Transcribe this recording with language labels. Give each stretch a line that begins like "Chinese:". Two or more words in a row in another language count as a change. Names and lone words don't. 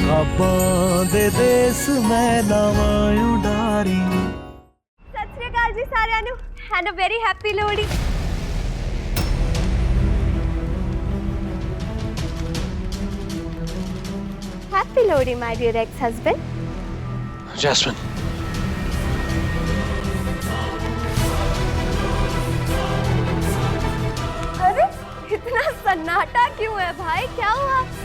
Punjabi: ਖ਼ਾਬਾਂ ਦੇ ਦੇਸ ਮੈਂ ਲਾਵਾਂ ਉਡਾਰੀ। ਸਤ ਸ੍ਰੀ ਅਕਾਲ ਜੀ ਸਾਰਿਆਂ ਨੂੰ
English: and a very happy Lohri. Happy Lohri my dear ex husband.
Hindi: जैस्मिन, अरे इतना सन्नाटा क्यों है भाई, क्या हुआ?